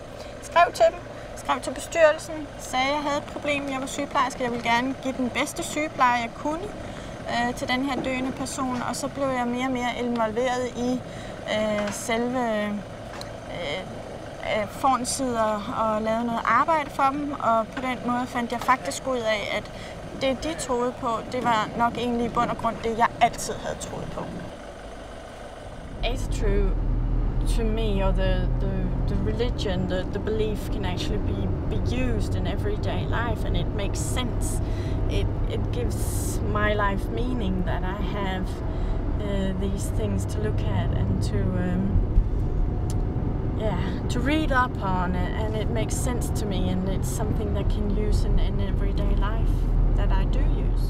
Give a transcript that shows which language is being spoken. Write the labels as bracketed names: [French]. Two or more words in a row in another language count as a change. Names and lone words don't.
[Danish] Skrev til dem, skrev til bestyrelsen, sagde, at jeg havde et problem, jeg var sygeplejerske, jeg ville gerne give den bedste sygepleje, jeg kunne til den her døende person, og så blev jeg mere og mere involveret i selve Fornsider og lavede noget arbejde for dem, og på den måde fandt jeg faktisk ud af, at det de troede på, det var nok egentlig i bund og grund det, jeg altid havde troet på. [English] Asetrue to me, or the religion, the belief can actually be used in everyday life, and it makes sense. It gives my life meaning that I have these things to look at and to read up on it, and it makes sense to me, and it's something that can use in everyday life that I do use.